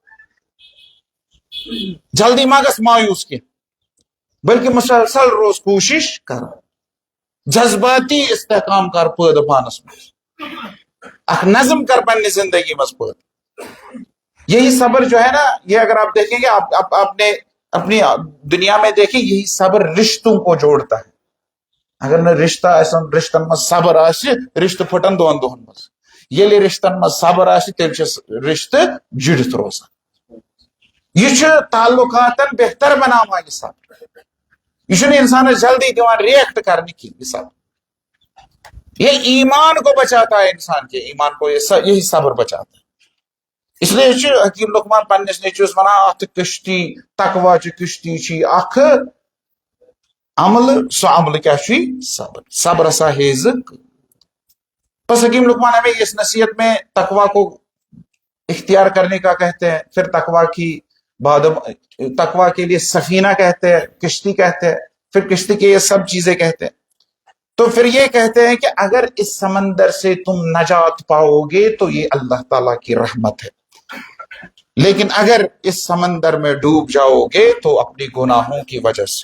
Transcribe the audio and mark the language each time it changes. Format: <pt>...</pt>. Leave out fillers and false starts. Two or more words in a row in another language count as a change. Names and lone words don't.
<ks>جلدی ما گژھ مایوس کینٛہہ بلکہ مسلسل روز کوشش کر جذباتی استحکام کر پٲدٕ پانس منٛز اکھ نظم کر پننہِ زندگی منٛز پٲدٕ</ks> <ur>یہی صبر جو ہے نا یہ اگر آپ دیکھیں گے آپ نے اپنی دنیا میں دیکھیں یہی صبر رشتوں کو جوڑتا ہے</ur> <ks>اگر نہ رشتہ رشتن مز صبر رشتہ پھٹن دون دہن مز ییٚلہِ رشتن مز صبر تیٚلہِ چھِ رشتہ جڑت روزان یہ تعلقاتن بہتر بناوان یہ صبر یہ انسان جلدی</ks> <ur>دِوان ریئیکٹ کرنے کی یہ صبر یہ ایمان کو بچاتا ہے انسان کے ایمان کو یہی صبر بچاتا ہے اس لیے حکیم لقمان</ur> <ks>پنس نیچوس ونان ات کشتی تقوی چہ کشتی چھ اخ عمل سو عمل کیا صبر صبر ہسا ہیز</ks> <ur>بس حکیم لقمان ہمیں اس نصیحت میں تقوی کو اختیار کرنے کا کہتے ہیں پھر تقوی کے لیے سفینہ کہتے ہیں کشتی کہتے ہیں پھر کشتی کے یہ سب چیزیں کہتے ہیں تو پھر یہ کہتے ہیں کہ اگر اس سمندر سے تم نجات پاؤ گے تو یہ اللہ تعالیٰ کی رحمت ہے لیکن اگر اس سمندر میں ڈوب جاؤ گے تو اپنی گناہوں کی وجہ سے.</ur>